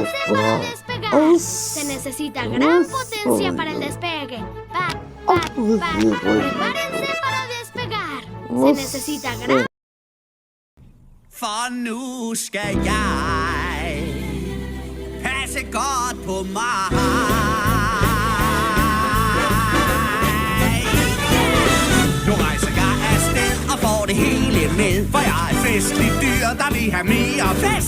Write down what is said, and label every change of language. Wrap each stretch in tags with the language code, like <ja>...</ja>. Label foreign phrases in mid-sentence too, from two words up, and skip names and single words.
<es>para despegar. Se necesita gran potencia para el despegue. Prepárense para despegar. Se necesita gran...</es> <da>For nu skal jeg passe godt på mig. Nu rejser jeg afsted og får det hele med, for jeg er et festligt dyr, der vil have mere fest.</da>